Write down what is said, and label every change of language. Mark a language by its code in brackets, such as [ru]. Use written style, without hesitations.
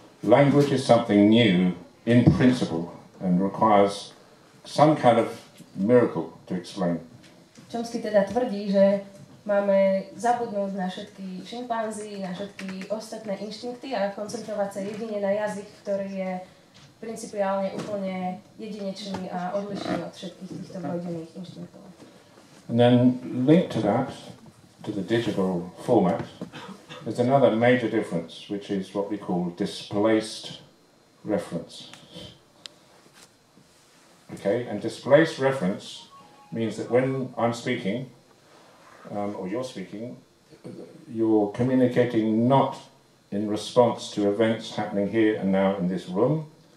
[en] Language is something new in principle and requires some kind of miracle to explain. [sk] Chomsky teda tvrdí, že máme zabudnúť na všetky šimpanzi, na všetky ostatné inštinkty a koncentrovať sa jedine na jazyk, ktorý je principiálne úplne jedinečný a odlišný od všetkých týchto vrodených inštinktov. [en] And then linked to that, to the digital format, there's another major difference, which is what we call displaced reference. Okay, and displaced reference means that when I'm speaking, or you're speaking, you're communicating not in response to events happening here and now in this room.